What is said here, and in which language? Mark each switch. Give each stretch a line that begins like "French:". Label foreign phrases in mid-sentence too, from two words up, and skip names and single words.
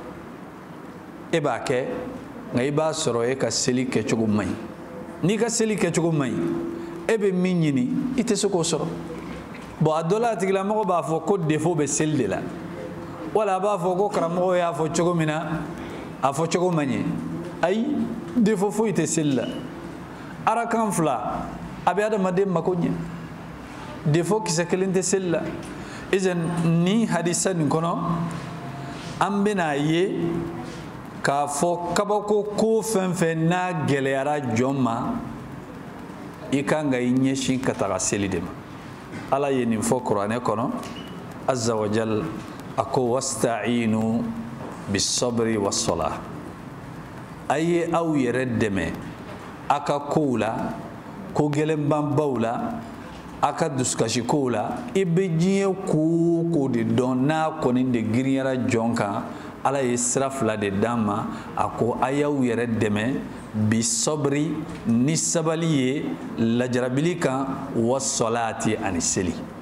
Bambara: e b'a kɛ nka i b'a sɔrɔ e ka seli kɛcogo man ɲi n'i ka seli kɛcogo man ɲi e bɛ min ɲini i tɛ se k'o sɔrɔ bon a dɔ la a tigilamɔgɔ b'a fɔ ko défaut bɛ seli de la wala a b'a fɔ ko karamɔgɔ y'a fɔ cogo min na a fɔ cogo man ɲɛ ayi défaut foyi tɛ seli la arakan 2 a bɛ adamaden mako ɲɛ défaut kisɛ kelen tɛ seli la izan ni hadisa nin kɔnɔ an bɛna ye k'a fɔ kabako ko fɛn fɛn n'a gɛlɛyara jɔn ma i kan ka i ɲɛsin ka taga seli de ma ala ye nin fɔ kuranɛ kɔnɔ
Arabic: عز وجل
Bambara: a ko
Arabic: واستعينوا بالصبر والصلاة
Bambara: a ye aw yɛrɛ dɛmɛ a ka kow la ko gɛlɛnbanbaw la a ka dusukasi kow la i bɛ diɲɛ ko ko de dɔn n'a kɔni de girinyara jɔn kan ala ye sira 2 de d'an ma a ko a y'aw yɛrɛ dɛmɛ bisabri ni sabali ye lajarabili kan wassalati ani seli